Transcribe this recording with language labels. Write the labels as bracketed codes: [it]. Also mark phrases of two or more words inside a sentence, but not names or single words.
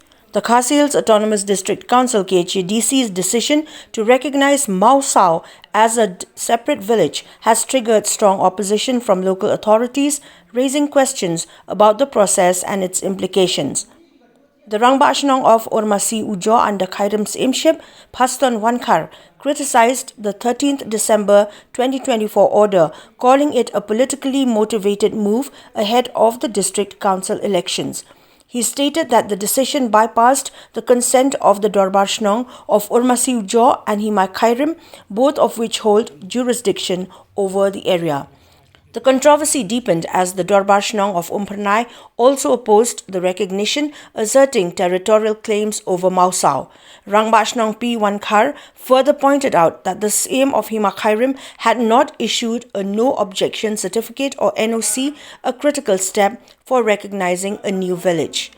[en] The Khasi Hills Autonomous District Council KHADC's decision to recognize Mawsaw as a separate village has triggered strong opposition from local authorities, raising questions about the process and its implications. The Rangbah Shnong of Urmasi-u-Joh under Khyrim's imship, Phaston Wankhar, criticized the 13th December 2024 order, calling it a politically motivated move ahead of the district council elections. He stated that the decision bypassed the consent of the Dorbar Shnong of Urmasi-u-Joh and Hima Khyrim, both of which hold jurisdiction over the area. The controversy deepened as the Dorbar Shnong of Urmasi also opposed the recognition, asserting territorial claims over Mawsaw. Rangbah Shnong P. Wankhar further pointed out that the Sejm of Hima Khyrim had not issued a no-objection certificate or NOC, a critical step for recognizing a new village.